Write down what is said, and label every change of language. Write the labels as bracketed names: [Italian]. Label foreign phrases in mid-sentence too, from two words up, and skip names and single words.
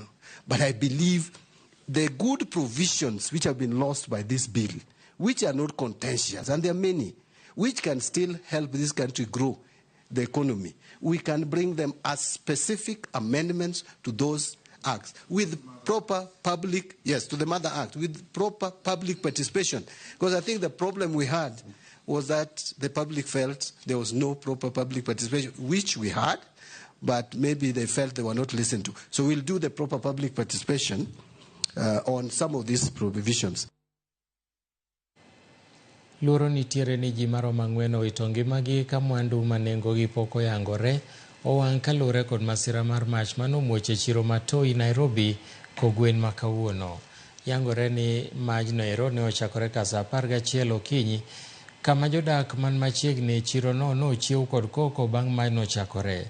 [English] But I believe the good provisions which have been lost by this bill, which are not contentious, and there are many, which can still help this country grow the economy, we can bring them as specific amendments to those acts with proper public, to the Mother Act, with proper public participation. Because I think the problem we had was that the public felt there was no proper public participation, which we had, but maybe they felt they were not listened to. So we'll do the proper public participation on some of these provisions. [Luo (Kenya and Tanzania)] Luoro nitiere ni ji maromo 4 owito ngimagi ka mwandu manengogi pok oyangore owang' kalure kod masira mar mach manomuoch e chiro matoi Nairobi kogwen ma kawuono. Yangore ni majno ero ne ochakore ka saa 11 okinyi kama jodak man machiegni chiro no nochiew kod koko bang' majno chakore.